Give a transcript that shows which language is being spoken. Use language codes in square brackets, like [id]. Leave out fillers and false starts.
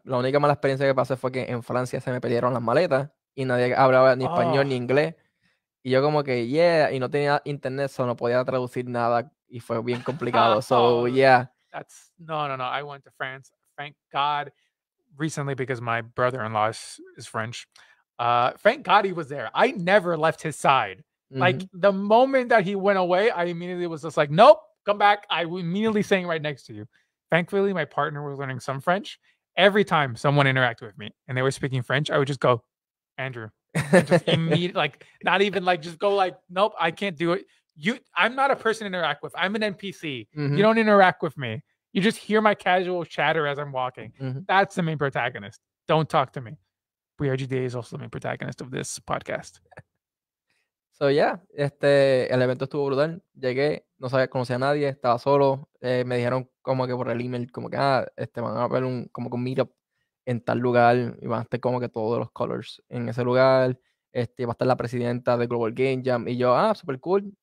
[es] La única mala experiencia que pasé fue que en Francia se me perdieron las maletas y nadie hablaba ni español ni inglés. Y yo como que, [en] yeah, [es] y no tenía internet, so no podía traducir nada y fue bien complicado. [en] So, yeah. That's, no. I went to France, thank God, recently because my brother-in-law is French. Thank God he was there. I never left his side. Like the moment that he went away, I immediately was just like, nope, come back. I was immediately saying right next to you. Thankfully, my partner was learning some French. Every time someone interacted with me and they were speaking French, I would just go, Andrew. And just immediately, like, not even like, just go like, nope, I can't do it. I'm not a person to interact with. I'm an NPC. You don't interact with me. You just hear my casual chatter as I'm walking. That's the main protagonist. Don't talk to me. PRGDA is also the main protagonist of this podcast. [es] So, yeah, el evento estuvo brutal. Llegué, no sabía, conocía a nadie, estaba solo. Me dijeron como que por el email, como que, van a ver como que un meetup en tal lugar y van a estar como que todos los colors en ese lugar. Va a estar la presidenta de Global Game Jam. Y yo, [en] super cool.